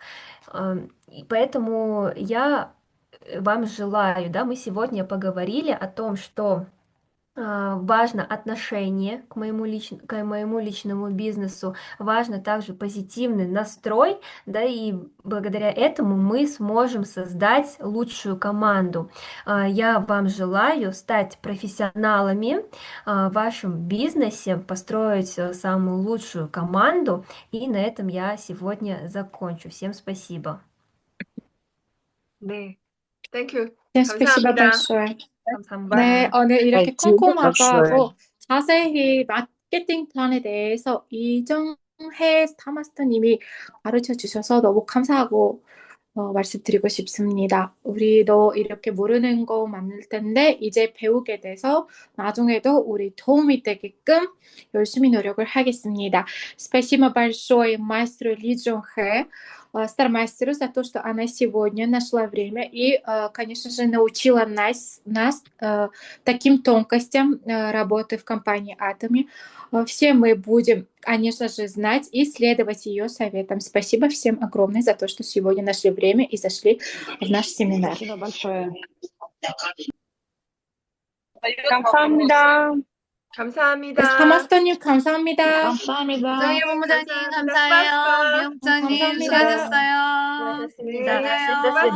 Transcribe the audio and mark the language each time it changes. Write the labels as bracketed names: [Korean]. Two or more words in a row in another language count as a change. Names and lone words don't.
[Russian] И поэтому я вам желаю, да, мы сегодня поговорили о том, что Важно отношение к моему личному бизнесу, важно также позитивный настрой, да, и благодаря этому мы сможем создать лучшую команду. Я вам желаю стать профессионалами в вашем бизнесе, построить самую лучшую команду, и на этом я сегодня закончу. Всем спасибо. [Korean] 네, 땡큐. [Russian] 네, спасибо [Korean] 감사합니다. [Russian] большое. 네, [Korean] 감사합니다. 오늘 이렇게 [Russian] Спасибо большое. [Korean] 꼼꼼하고 자세히 마케팅 플랜에 대해서 이정혜 스타마스터님이 가르쳐 주셔서 너무 감사하고 말씀드리고 싶습니다. 우리도 이렇게 모르는 거 많을 텐데 이제 배우게 돼서 나중에도 우리 도움이 되게끔 열심히 노력을 하겠습니다. [Russian] Спасибо большое мастеру Ли Джонхэ, стармастеру, за то, что она сегодня нашла время и, конечно же, научила нас таким тонкостям работы в компании Atomy. Все мы будем, конечно же, знать и следовать ее советам. Спасибо всем огромное за то, что сегодня нашли время и зашли в наш семинар. спасибо большое. [Korean] 감사합니다. 감사합니다. 스타마스터님 감사합니다. 감사합니다. 부장님, 본부장님 감사합니다. 감사해요. 수고하셨어. 미용 부장님 감사합니다. 수고하셨어요. 수고하셨습니다. 네, [Russian] До свидания.